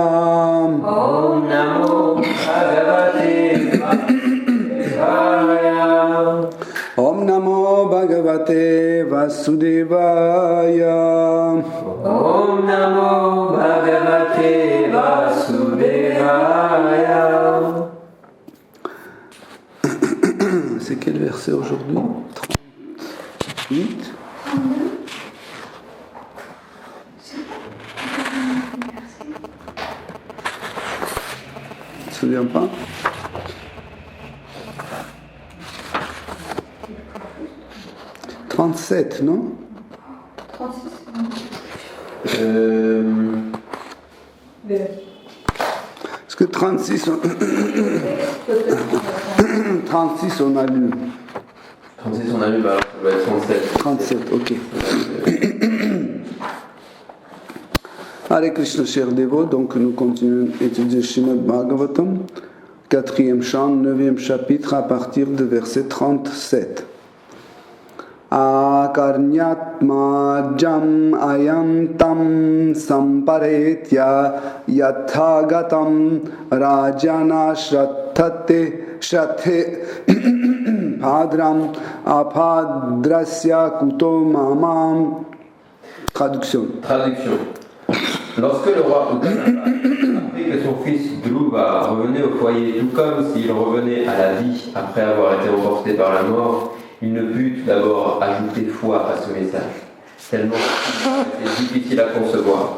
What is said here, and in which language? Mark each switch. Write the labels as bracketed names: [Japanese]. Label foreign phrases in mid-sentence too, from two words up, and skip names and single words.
[Sanskrit] Om Namo Bhagavate Vasudevaya. Om Namo Bhagavate Vasudevaya. Om Namo Bhagavate Vasudevaya. [French] C'est quel verset aujourd'hui? 38. Tu te souviens pas? « 37, non? 36. Est-ce que 36, 36 on a lu? 36 on a lu, bah alors ça doit être 37. 37, ok. [Sanskrit] Hare Krishna, [French] chers dévots, donc nous continuons à étudier Srimad Bhagavatam, 4e chant, 9e chapitre, à partir de verset 37. [Sanskrit] Akarnyatma jam ayantam samparetya yathagatam rajana shrathate padram apadrasya kuto mamam. [French] Traduction. Lorsque le roi Uttanapa apprit que son fils Dhruva revenait au foyer, tout comme s'il revenait à la vie après avoir été emporté par la mort, il ne put tout d'abord ajouter foi à ce message, tellement c'était difficile à concevoir.